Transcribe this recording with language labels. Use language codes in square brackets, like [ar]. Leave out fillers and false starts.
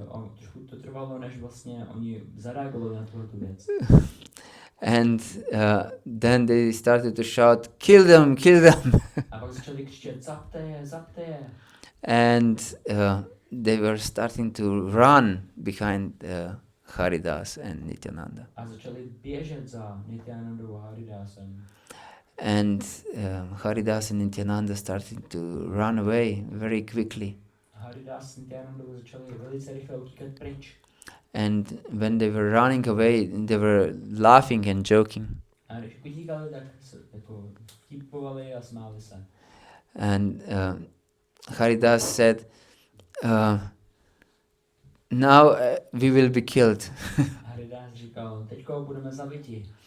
[cs] A trošku to trvalo, než vlastně oni zareagovali na tuhletu věc. [en] And then they started to shout, kill them, kill them. [cs] A pak začali křičet, zapte je, zapte je. [en] And they were starting to run behind Haridas and Nityananda. [cs] A začali běžet za Nityanandou a Haridasem. [en] And Haridas and Nityananda started to run away very quickly. [cs] Haridas s Nityanandou začali velice rychle utíkat pryč. [en] And when they were running away, they were laughing and joking. [cs] A když utíkali, tak se jako vtipovali a smáli se. [en] And Haridas said, now we will be killed. [cs] Haridas říkal, teďko budeme zabiti.